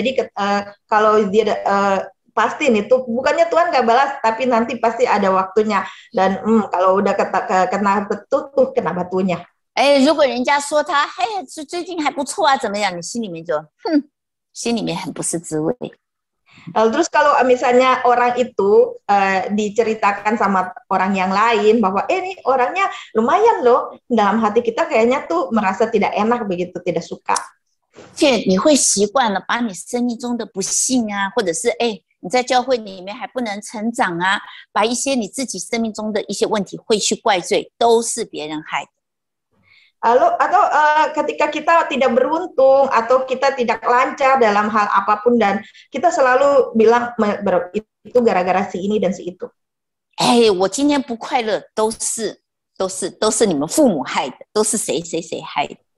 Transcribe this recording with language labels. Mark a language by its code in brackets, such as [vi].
[id] Jadi kalau dia pasti nih tuh bukannya Tuhan gak balas, tapi nanti pasti ada waktunya. Dan kalau udah kena betul tuh kena batunya. [zh] 如果人家说他最近还不错啊，怎么样？你心里面就心里面很不是滋味。 [id] Terus kalau misalnya orang itu diceritakan sama orang yang lain bahwa ini orangnya lumayan loh, dalam hati kita kayaknya tuh merasa tidak enak begitu, tidak suka. [zh] 你会习惯了把你生命中的不幸啊，或者是你在教会里面还不能成长啊，把一些你自己生命中的一些问题会去怪罪，都是别人害的。 [id] Lalu atau ketika kita tidak beruntung atau kita tidak lancar dalam hal apapun dan kita selalu bilang itu gara-gara si ini dan si itu. [zh] 哎，我今天不快乐，都是你们父母害的，都是谁谁谁害的。